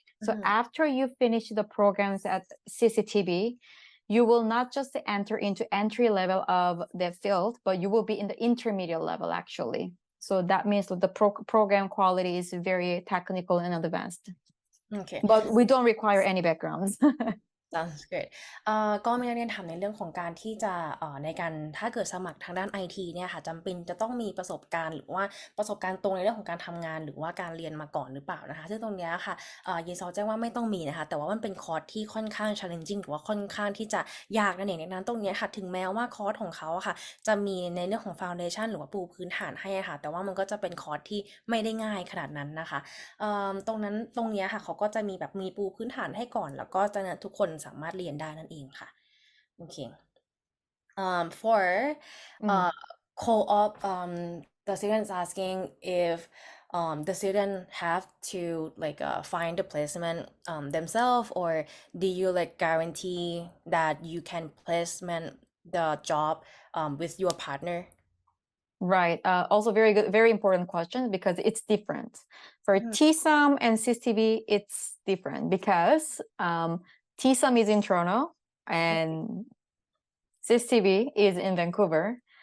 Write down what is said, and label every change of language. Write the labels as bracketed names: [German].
[English] So after you finish the programs at CCTB, you will not just enter into entry level of the field, but you will be in the intermediate level actually. So that means that the program quality is very technical and advanced. Okay. But we don't require any backgrounds. Sounds great. [Thai] ก็มีนักเรียนถามในเรื่องของการที่จะในการถ้าเกิดสมัครทางด้าน IT เนี่ยค่ะจำเป็นจะต้องมีประสบการณ์หรือว่าประสบการณ์ตรงในเรื่องของการทำงานหรือว่าการเรียนมาก่อนหรือเปล่านะคะซึ่งตรงเนี้ยค่ะ ยีซอแจ้งว่าไม่ต้องมีนะคะแต่ว่ามันเป็นคอร์สที่ค่อนข้าง challenging หรือว่าค่อนข้างที่จะยากนั่นเองในนั้นตรงเนี้ยค่ะถึงแม้ว่าคอร์สของเขาค่ะจะมีในเรื่องของ foundation หรือว่าปูพื้นฐานให้ค่ะแต่ว่ามันก็จะเป็นคอร์สที่ไม่ได้ง่ายขนาดนั้นนะคะ ตรงเนี้ยค่ะเขาก็จะมีปูพื้นฐานให้ก่อนแล้วก็จะทุกคนสามารถเรียนได้นั่นเองค่ะโอเค [English] for co-op the students asking if the student have to like find the placement themselves, or do you like guarantee that you can placement the job with your partner? Right. Also very good, very important question because it's different. For TSoM and CCTB, it's different because TSoM is in Toronto and CCTB is in Vancouver.